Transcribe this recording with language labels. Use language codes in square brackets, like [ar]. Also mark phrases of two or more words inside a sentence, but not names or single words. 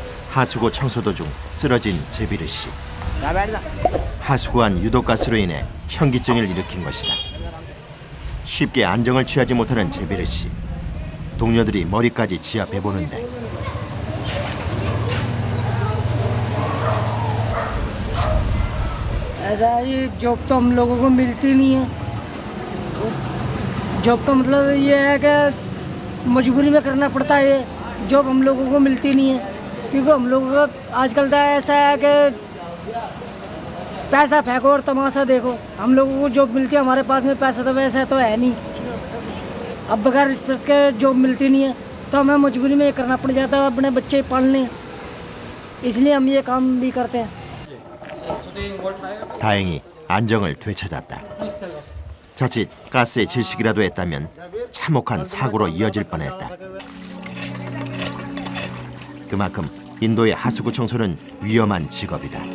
[ko] 하수구 청소 도중 쓰러진 제비르 씨. 하수구안 유독가스로 인해 현기증을 일으킨 것이다. 쉽게 안정을 취하지 못하는 제비르 씨. 동료들이 머리까지 지압해보는데 [hi] ऐसा ये जॉब तो हम लोगों को मिलती नहीं है। जॉब का मतलब ये है कि मजबूरी में करना पड़ता है। ये जॉब हम लोगों को मिलती नहीं है क्योंकि हम लोगों का आजकल तो ऐसा है कि पैसा फेंको और तमाशा देखो। हम लोगों को जॉब मिलती है, हमारे पास में पैसा तो वैसा तो है नहीं। अब बगैर रिस्पेक्ट के जॉब मिलती नहीं है तो हमें मजबूरी में ये करना पड़ जाता है अपने बच्चे पालने, इसलिए हम ये काम भी करते हैं। [ko] 다행히 안정을 되찾았다. 자칫 가스에 질식이라도 했다면 참혹한 사고로 이어질 뻔했다. 그만큼 인도의 하수구 청소는 위험한 직업이다.